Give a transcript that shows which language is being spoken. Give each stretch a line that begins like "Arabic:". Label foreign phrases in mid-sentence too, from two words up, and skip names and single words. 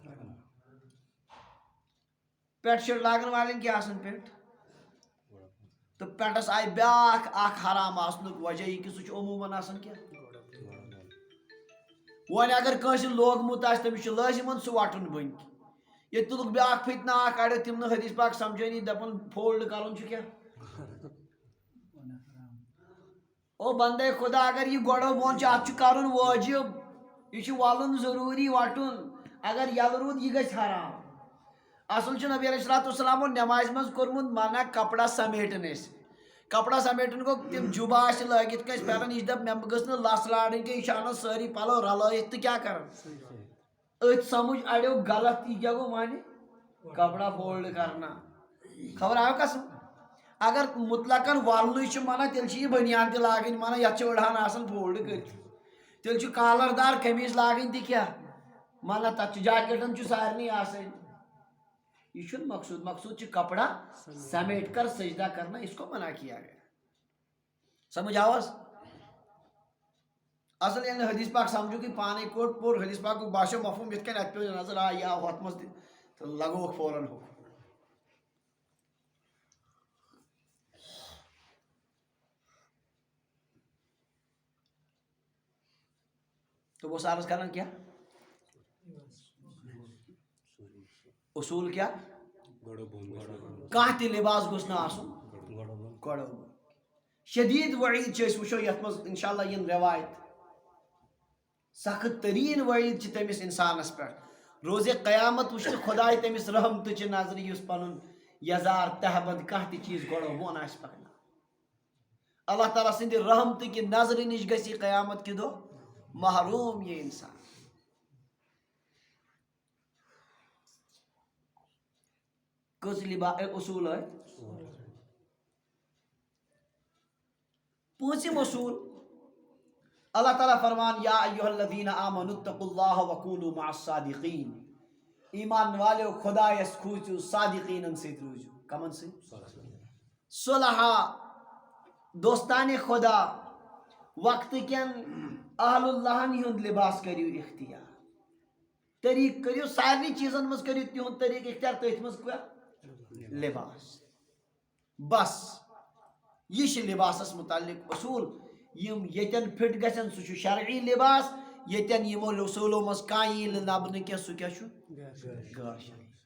Kashmiri: پٮ۪نٹ شٲٹ لاگن والٮ۪ن کیاہ آسان پٮ۪نٹ تہٕ پٮ۪نٹس آیہِ بیٛاکھ اکھ حرام آسنُک وجہ یہِ کہِ سُہ چھُ عموٗمن آسان کیٛاہ وۄنۍ اگر کٲنٛسہِ لوگمُت آسہِ تٔمِس چھُ لٲزِمن سُہ وٹُن بٔنۍ ییٚتہِ تُلُکھ بیٛاکھ فتنہٕ اکھ اڑیو تِم نہٕ حدیث پاک سمجھٲنی دپان فولڈ کرُن چھُ کیٛاہ او بندے خدا اگر یہ گۄڈو بۄن چھُ اتھ چھُ کرُن وٲجب یہ چھُ ولُن ضروٗری وٹُن اگر یلہٕ روٗد یہِ گژھِ حرام اصل چھُ نبی علیہ الصلوۃ والسلامو نمازِ منٛز کوٚرمُت منع کپڑا سمیٹن أسۍ کپڑا سمیٹن گوٚو تِم جُبہٕ آسہِ لٲگِتھ کٲنٛسہِ پھیرن یہِ چھِ دپ مےٚ گٔژھ نہٕ لژھ لارٕنۍ کینٛہہ یہِ چھُ انان سٲری پلو رلٲیِتھ تہٕ کیٛاہ کران أتھۍ سمجھ اڑیو غلط یہِ کیٛاہ گوٚو معنی
Urdu: کپڑا فولڈ کرنا
Kashmiri: خبر آو قسم اگر مطلقن ولنٕے چھُ منع تیٚلہِ چھِ یہِ بنیان تہِ لاگٕنۍ منع یتھ چھِ أڑہان آسان فولڈ کٔرِتھ تیٚلہِ چھُ کالر دار قمیٖض لاگٕنۍ تہِ کیٛاہ منع تتھ چھُ جاکیٹن چھُ سارنٕے آسان یہ چھُنہٕ مقصوٗد مقصوٗد چھُ
Urdu: کپڑا سمیٹ کر سجدہ کرنا اس کو منع کیا گیا
Kashmiri: سمجھ آواز اصل ییٚلہِ نہٕ حدیث پاک سمجھُکھٕے پانے کوٚر پوٚر حدیث پاکُک باسیو مفہوٗم یِتھ کٔنۍ اتہِ پیٚو نظر آ یہِ آو ہۄتھ منٛز تہِ تہٕ لگووُکھ فوراً ہُہ تو وہ عرض کران کیا اصول کیا کانٛہہ تہِ لباس گوٚژھ نہٕ آسُن گۄڈو بۄن شدیٖد وعیٖد چھِ أسۍ وٕچھو یتھ منٛز انشاء اللہ یِن رٮ۪وایت سخت تریٖن وعیٖد چھِ تٔمِس انسانس پٮ۪ٹھ روزے قیامت وٕچھِ خۄداے تٔمِس رحمتٕچہِ نظرِ یُس پنُن یزار تہبند کانٛہہ تہِ چیٖز گۄڈو بۄن آسہِ پکناوان اللہ تعالیٰ سٕنٛدِ رحمتٕکہِ نظرِ نِش گژھِ یہِ قیامت کہِ دۄہ محروم یہ انسان کٔژ اصوٗل آے پوٗنٛژِم اصوٗل اللہ تعالیٰ فرمان
Arabic: یا ایُہا الذین آمنوا اتقوا اللہ وکونوا مع الصادقین
Kashmiri: ایمان والیو خدایس کھوٗژِو صادقیٖنن سۭتۍ روٗزِو کمن سۭتۍ صلحا دوستانِ خدا وقتہٕ کٮ۪ن اہل اللہن ہُنٛد لباس کٔرِو اختیار طریٖقہٕ کٔرِو سارنٕے چیٖزن منٛز کٔرِو تِہُنٛد طریٖقہٕ اختیار تٔتھۍ منٛز کیٛاہ لباس بس یہ چھِ لباسس متعلق اصوٗل یِم ییٚتٮ۪ن فِٹ گژھن سُہ چھُ شرعی لباس ییٚتٮ۪ن یِمو اصوٗلو منٛز کانٛہہ یی نہٕ لبنہٕ کینٛہہ سُہ کیٛاہ چھُ غٲر شرعی